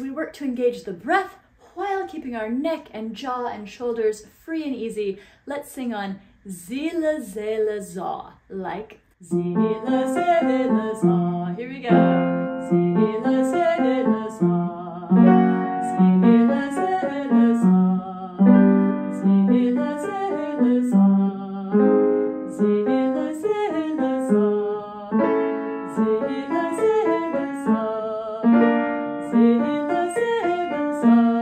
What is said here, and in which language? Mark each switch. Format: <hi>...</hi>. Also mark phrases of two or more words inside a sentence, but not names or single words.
<en>work to engage the breath while keeping our neck and jaw and shoulders free and easy. Let's sing on Zila Zela Za, like Zila Zela Za. Here we go. Zila Zela Za. Zila Zela Za. Zila Zela Za. Zila Zela Za. Zila Zela Za. Zila Zela Za.</en>